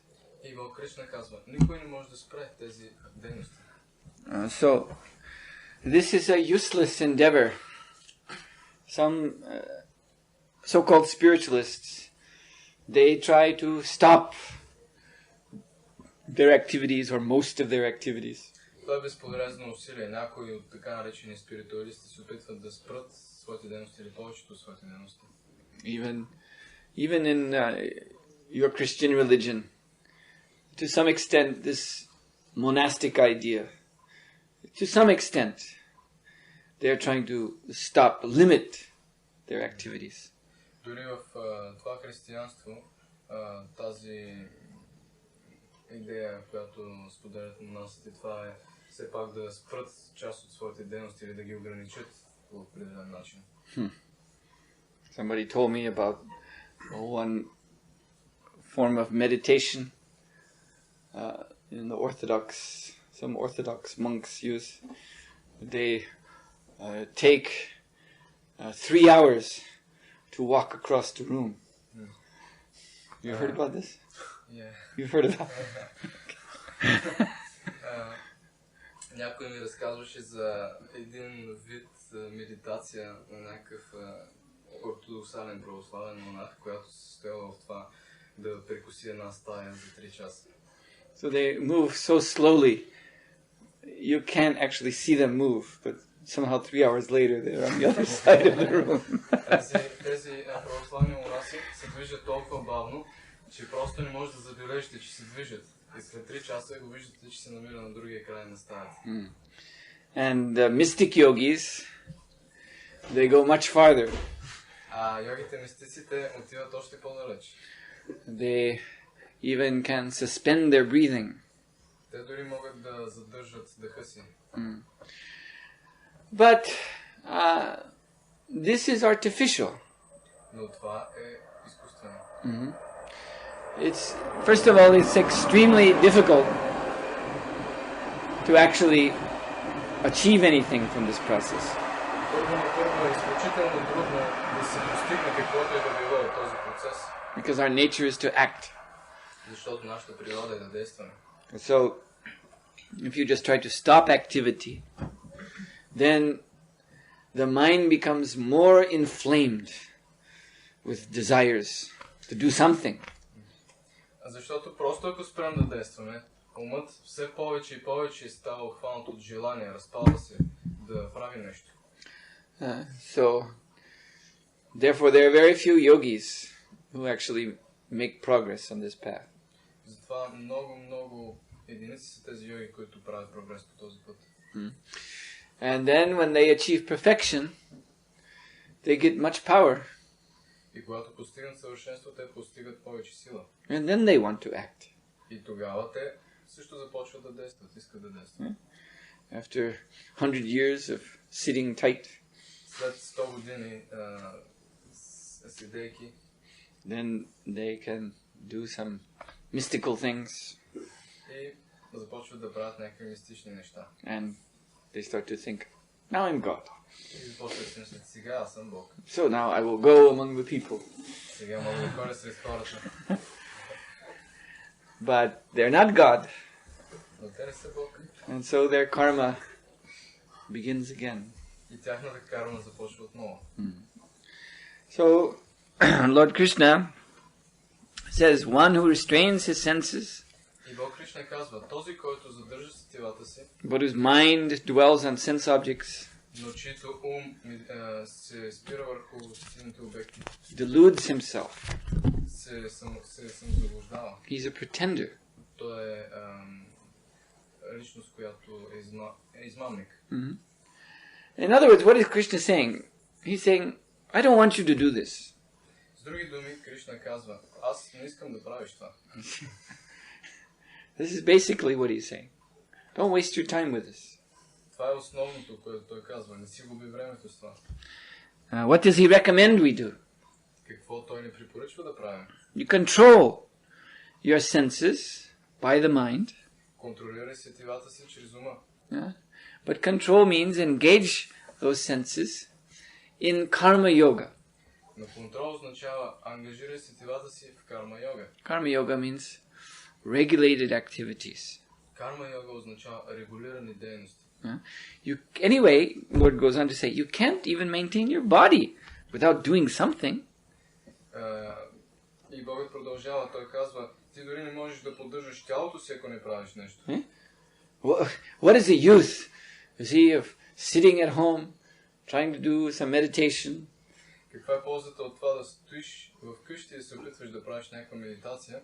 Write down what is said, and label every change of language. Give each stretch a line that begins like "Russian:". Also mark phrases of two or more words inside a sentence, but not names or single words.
English: So, this is a useless endeavor. Some so-called spiritualists, they try to stop their activities or most of their activities.
Bulgarian: Това е безполезно усилие. Някои от така наречени спиритуалисти се опитват да спрат своите дейности или повечето от своите дейности.
English: Even in your Christian religion, to some extent, this monastic idea, to some extent, they are trying to limit their activities.
Bulgarian: Дори в това християнство, тази идея, която споделят монасите, това е все пак да спрат част от своите дейности или да ги ограничат по определен начин.
English: Somebody told me about one form of meditation. in the some Orthodox monks use. They take 3 hours to walk across the room. You heard about this? Yeah. You've heard about it?
Bulgarian: Някой ми разказваше за един вид медитация на някакъв ортодоксален православен монах, която се състояла в това да прекуси една стая за 3 часа.
English: So they move so slowly, you can't actually see them move, but somehow 3 hours later they're on the other side of the room.
Bulgarian: Тези православни монаси се движат толкова бавно, че просто не може да забележите, че се движат. И след 3 часа го виждате, че се намира на другия край на стаята.
English: And mystic yogis, they go much farther.
Bulgarian: Йогите мистиците отиват още по-далеч.
English: They even can suspend their breathing.
Bulgarian: Те дори могат да задържат дъха си.
English: But this is artificial.
Bulgarian: Но това е изкуствено.
English: First of all, it's extremely difficult to actually achieve anything from this process. Because our nature is to act. So, if you just try to stop activity, then the mind becomes more inflamed with desires to do something.
Bulgarian: Защото просто ако спрем да действаме, умът все повече и повече става обхванат от желание, разпалва се да прави нещо.
English: So, therefore, there are very few yogis who actually make progress on this path.
Bulgarian: Затова много единици са тези йоги, които правят прогрес по този път.
English: And then when they achieve perfection, they get much power.
Bulgarian: И когато постигнат съвършенство, те постигат повече сила.
English: And then they want to act.
Bulgarian: И тогава те също започват да действат, искат да действат.
English: After 100 years of sitting tight,
Bulgarian: след 100 години седейки,
English: then they can do some mystical things.
Bulgarian: И започват да правят някакви мистични неща.
English: And they start to think, now I'm God.
Bulgarian: И започват да си мислят, сега аз съм Бог.
English: So now I will go among the people.
Bulgarian: Сега мога да ходя сред хората.
English: But they're not God.
Bulgarian: Но те не са Бог.
English: And so their karma begins again.
Bulgarian: И тяхната карма започва отново.
English: So Lord Krishna says, one who restrains his senses,
Bulgarian: и Бог Кришна казва, този, който задържа сетивата си,
English: but whose mind dwells on sense objects,
Bulgarian: но чието ум се спира върху сетивните обекти,
English: deludes himself.
Bulgarian: се самозаблуждава.
English: He's a pretender.
Bulgarian: Той е личност, която е измамник.
English: In other words, what is Krishna saying? He's saying, I don't want you to do this.
Bulgarian: С други думи, Кришна казва, аз не искам да правиш това.
English: This is basically what he's saying. Don't waste your time with this.
Bulgarian: Това е основното, което той казва. Не си губи времето с това.
English: What does he recommend we do?
Bulgarian: Какво той не препоръчва да правим?
English: You control your senses by the mind.
Bulgarian: Контролирай сетивата си чрез ума.
English: But control means engage those senses in karma yoga.
Bulgarian: Но контрол означава ангажирай сетивата си в карма йога.
English: Karma yoga means regulated activities.
Bulgarian: Карма йога означава регулирани дейности.
English: Anyway, Lord goes on to say, you can't even maintain your body without doing something.
Bulgarian: И Богът продължава, той казва, ти дори не можеш да поддържаш тялото си, ако не правиш нещо.
English: What is the use, of sitting at home, trying to do some meditation?
Bulgarian: Каква е ползата от това да стоиш в къщи и да се опитваш да правиш някаква медитация?